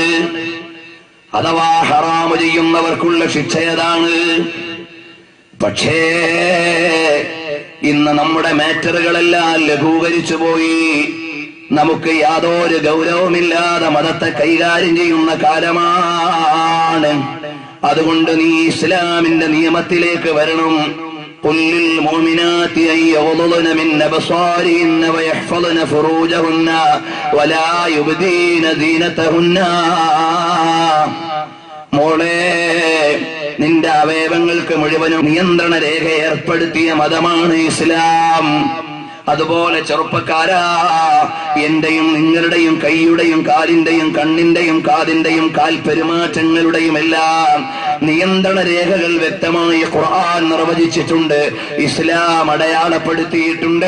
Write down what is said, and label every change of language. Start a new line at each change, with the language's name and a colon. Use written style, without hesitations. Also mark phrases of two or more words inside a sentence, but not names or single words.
Malayalam: അഥവാ ഹറാമ് ചെയ്യുന്നവർക്കുള്ള ശിക്ഷ ഏതാണ്? പക്ഷേ ഇന്ന് നമ്മുടെ മാറ്ററുകളെല്ലാം ലഘൂകരിച്ചു പോയി. നമുക്ക് യാതൊരു ഗൗരവമില്ലാതെ മതത്തെ കൈകാര്യം ചെയ്യുന്ന കാലമാണ്. അതുകൊണ്ട് നീ ഇസ്ലാമിന്റെ നിയമത്തിലേക്ക് വരണം.
Arabic: قل للمؤمنات أن يغضضن من أبصارهن ويحفظن فروجهن ولا يبدين زينتهن.
Malayalam: മോളെ, നിന്റെ അവയവങ്ങൾക്ക് മുഴുവനും നിയന്ത്രണ രേഖ ഏർപ്പെടുത്തിയ മതമാണ് ഇസ്ലാം. അതുപോലെ ചെറുപ്പക്കാരാ, എന്റെയും നിങ്ങളുടെയും കൈയുടെയും കാലിന്റെയും കണ്ണിന്റെയും കാതിന്റെയും കാൽപെരുമാറ്റങ്ങളുടെയും എല്ലാം നിയന്ത്രണ രേഖകൾ വ്യക്തമായി ഖുർആൻ നിർവചിച്ചിട്ടുണ്ട്, ഇസ്ലാം അടയാളപ്പെടുത്തിയിട്ടുണ്ട്.